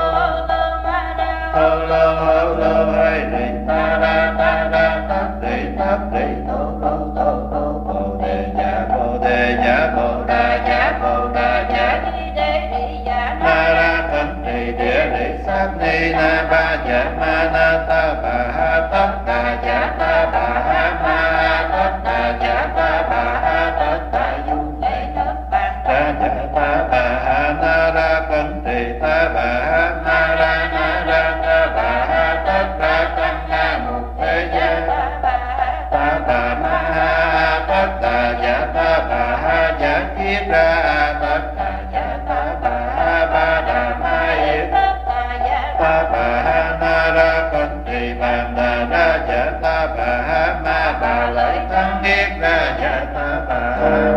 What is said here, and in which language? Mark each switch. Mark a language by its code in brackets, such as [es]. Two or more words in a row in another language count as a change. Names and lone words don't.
[vi] lô hay đi ta ra tất đi tô bồ đề ja bồ đà ja na ra cẩn trì địa lý sát ni na ba ja ma na ta bà ha tất đà ja ta bà ha ma tất đà ja ta bà ha tất đà du ra ja ta bà ha na ra cẩn trì ta bà ha na ra ta bà ha tất đà căn na một thế giới ta bà ma ha tất đà ja ta bà ha ja chiết ra tất đà ja ta bà ha ba đà ma yết ta bà ha na ra cẩn trì bàn đà ra ja ta bà ha ma bà lợi thắng yết ra ja ta bà ha